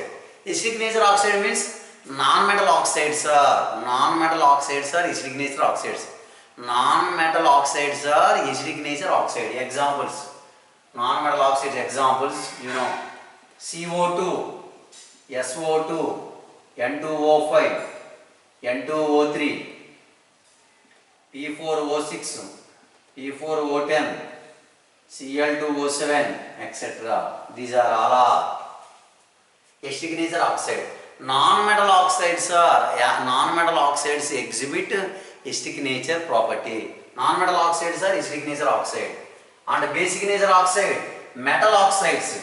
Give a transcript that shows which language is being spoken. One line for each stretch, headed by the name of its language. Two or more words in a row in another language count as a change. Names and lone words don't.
English: Acidic nature oxide means non-metal oxides are acidic nature oxides. Non-metal oxides are acidic nature oxide. Examples, non-metal oxides examples, you know, CO2, SO2, N2O5, N2O3, P4O6, P4O10, Cl2O7, etc. These are all are acidic nature oxide. Non-metal oxides are non-metal oxides exhibit acidic nature property. Non-metal oxides are acidic nature oxide. And basic nature oxide, metal oxides.